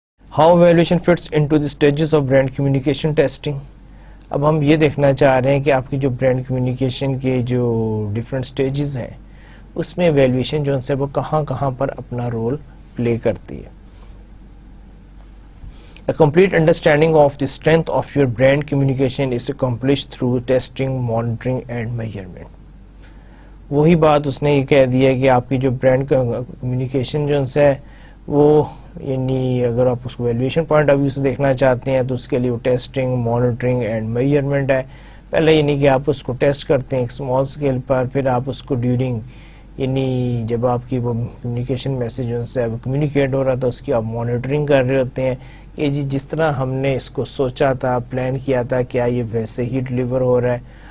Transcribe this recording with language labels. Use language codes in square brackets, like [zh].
[en] How evolution fits into the stages of brand communication testing. [ur] اب ہم یہ دیکھنا چاہ رہے ہیں کہ آپ کی جو برانڈ کمیونیکیشن کے جو ڈفرینٹ اسٹیجز ہیں اس میں ایویلویشن جو ہے وہ کہاں کہاں پر اپنا رول پلے کرتی ہے. [en] A complete understanding of the strength of your brand communication is accomplished through testing, monitoring and measurement. [ur] وہی بات اس نے یہ کہہ دی ہے کہ آپ کی جو برانڈ کمیونیکیشن جو ہے وہ یعنی اگر آپ اس کو ویلیویشن پوائنٹ آف ویو سے دیکھنا چاہتے ہیں تو اس کے لیے وہ [en] testing, monitoring and measurement [ur] ہے. پہلے یعنی کہ آپ اس کو ٹیسٹ کرتے ہیں ایک اسمال اسکیل پر، پھر آپ اس کو ڈیورنگ یعنی جب آپ کی وہ کمیونیکیشن میسج جو ہے وہ کمیونیکیٹ ہو رہا تھا اس کی آپ مانیٹرنگ کر رہے ہوتے ہیں کہ جی جس طرح ہم نے اس کو سوچا تھا، پلان کیا تھا، کیا یہ ویسے ہی ڈلیور ہو رہا ہے.